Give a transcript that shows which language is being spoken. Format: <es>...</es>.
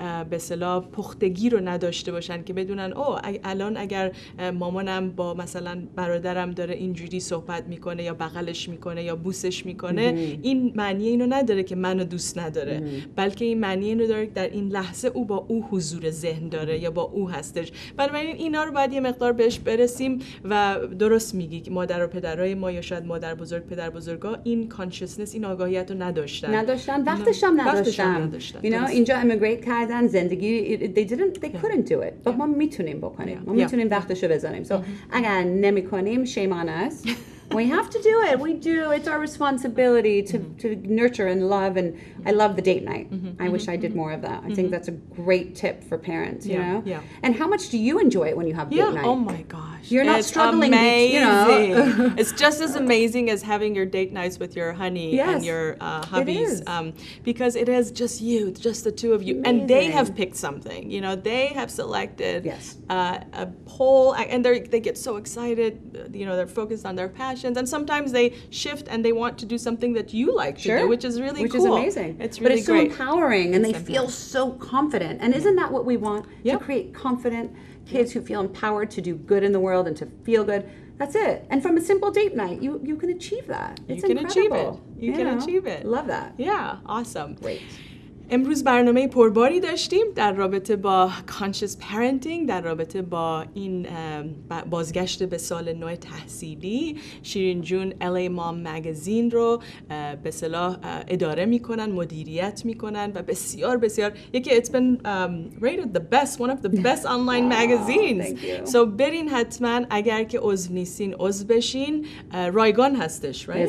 <fa>به اصطلاح پختگی رو نداشته باشن که بدونن الان اگر مامانم با مثلا برادرم داره اینجوری صحبت میکنه یا بغلش میکنه یا بوسش میکنه این معنی اینو نداره که منو دوست نداره بلکه این معنی اینو داره در این لحظه او با او حضور ذهن داره یا با او هستش. بنابراین اینا رو باید یه مقدار بهش برسیم و درست میگی که مادر و پدرای ما یا شاید مادر بزرگ پدر بزرگا این کانشسنس این آگاهیت رو نداشتن وقتش هم نداشتن. اینجا امیگریت کردن زندگی</fa> <en>they couldn't do it.</en> <fa>ما میتونیم بکنیم. ما میتونیم وقتشو بذاریم.</fa> <en>So</en> <fa>اگر نمیکنیم</fa> <en>shame on us. We have to do it. We do. It's our responsibility to nurture and love. And I love the date night. I wish I did more of that. I think that's a great tip for parents, you know? And how much do you enjoy it when you have date night? Oh my gosh. You're not struggling, amazing. It's just as amazing as having your date nights with your honey and your hubbies. Because it is just you, just the two of you. Amazing. And they have picked something. They have selected a poll. And they get so excited. They're focused on their passion. And sometimes they shift and they want to do something that you like to do, which is really cool. Which is amazing. It's really great. But it's so empowering and they feel so confident. And isn't that what we want? To create confident kids who feel empowered to do good in the world and to feel good. That's it. And from a simple date night, you can achieve that. It's incredible. You can achieve it. Love that. Yeah, awesome. Great.</en> <fa>امروز برنامه پرباری داشتیم در رابطه با Conscious Parenting، در رابطه با این بازگشت به سال نو تحصیلی. شیرین جون LA Mom Magazine رو به اصطلاح اداره میکنن، مدیریت میکنن و بسیار یکی</fa> <en>it's been rated the best, one of the best online magazines. Thank you.</en> <fa>So برین حتما، اگر که عضو نیستین عضو بشین. رایگان هستش, right?</fa>